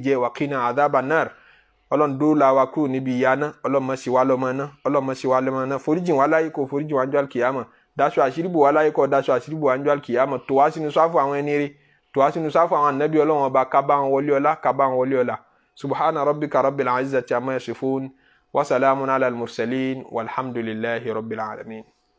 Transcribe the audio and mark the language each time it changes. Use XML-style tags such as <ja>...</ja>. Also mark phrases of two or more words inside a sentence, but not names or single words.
<yo>jẹ</yo> <ar>وقنا عذاب النار</ar> <yo>ọlọ́run dóòlà wa kúrò níbi ìyà náà ọlọ́mọ sí wa lọ́mọ náà ọlọ́mọ sí wa lọ́mọ náà foríjìn wa láyé kó foríjìn wa njọ́ alkiyama dáṣọ àṣírí bò wá láyé kó dáṣọ àṣírí bò wá njọ́ alkiyama tó wá sínú sáfù àwọn ẹni rí tó wá sínú sáfù àwọn ànábì ọlọ́run ọba ká bá wọn wọlé ọlá ká bá wọn wọlé ọlá</yo> <ar>سبحان ربك رب العزة عما يصفون وسلام على المرسلين والحمد لله رب العالمين.</ar>